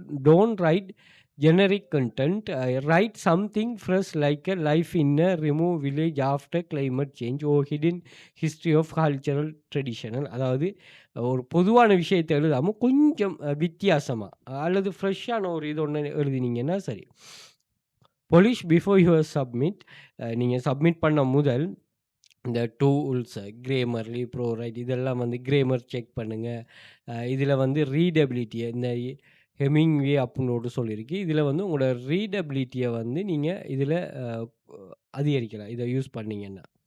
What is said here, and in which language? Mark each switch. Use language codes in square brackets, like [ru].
[en] Don't write generic content, write something fresh like a life in a remote village after climate change or hidden history of cultural traditional. [ta] அதாவது ஒரு பொதுவான விஷயத்தை எழுதாமல் கொஞ்சம் வித்தியாசமாக அல்லது ஃப்ரெஷ்ஷான ஒரு இது ஒன்று எழுதினீங்கன்னா சரி. [en] polish before you submit. [ta] நீங்கள் சப்மிட் பண்ண முதல் இந்த டூல்ஸ் கிரேமர்லி ப்ரோ ரைட் இதெல்லாம் வந்து கிரேமர் செக் பண்ணுங்கள். இதில் வந்து ரீடபிலிட்டியை இந்த ஹெமிங்வே அப்புடின்னு சொல்லியிருக்கு. இதில் வந்து உங்களோட ரீடபிலிட்டியை வந்து நீங்கள் இதில் அதிகரிக்கலாம் இதை யூஸ் பண்ணிங்கன்னா.